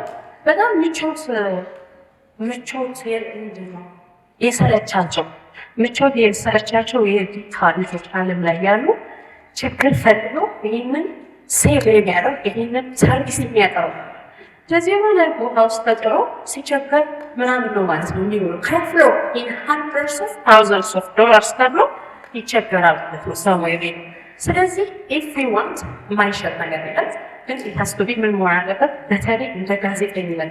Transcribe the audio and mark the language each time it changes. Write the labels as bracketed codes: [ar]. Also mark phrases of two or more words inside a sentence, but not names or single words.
[am] በጣም ምቾት ምንድን ነው የሰለቻቸው ምቾት የሰለቻቸው የጌታ ልጆች ዓለም ላይ ያሉ ችግር ፈልገው ይህንን ሴቭ የሚያደርግ ይህንን ሰርቪስ የሚያቀርቡ ስለዚህ የሆነ ቦታ ውስጥ ተጥሮ ሲቸገር ምናምን ነው ማለት ነው እንዲሁ ከፍሎ [en] hundreds of thousands of dollars [am] ተብሎ ይቸገራል ማለት ነው ሰው ወይ ስለዚህ [en] if we want [am] የማይሸጥ ነገር የለም ግን ታስቶቢ ምን መሆን አለበት በተለይ እንደ ጋዜጠኝነት